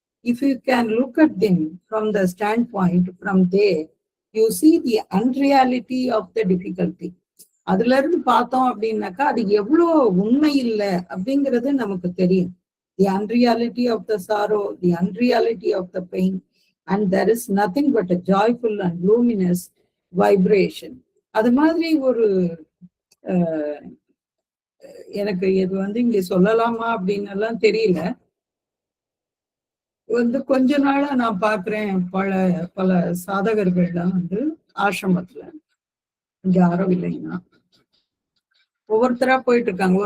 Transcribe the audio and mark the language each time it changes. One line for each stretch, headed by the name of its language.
English: if you can look at them from the standpoint from there, you see the unreality of the difficulty.
Tamil: அதுல இருந்து பார்த்தோம் அப்படின்னாக்கா அது எவ்வளவு உண்மை இல்லை அப்படிங்கிறது நமக்கு தெரியும்.
English: The unreality of the sorrow, the unreality of the pain, and there is nothing but a joyful and luminous vibration.
Tamil: அது மாதிரி ஒரு எனக்கு இது இங்க சொல்லலாமா அப்படின்னு எல்லாம் தெரியல. கொஞ்ச நாளா நான் பாக்குறேன் பல சாதகர்கள்லாம் ஆசிரமத்துல இங்க யாரும் இல்லைன்னா ஒவ்வொருத்தரா போயிட்டு இருக்காங்க.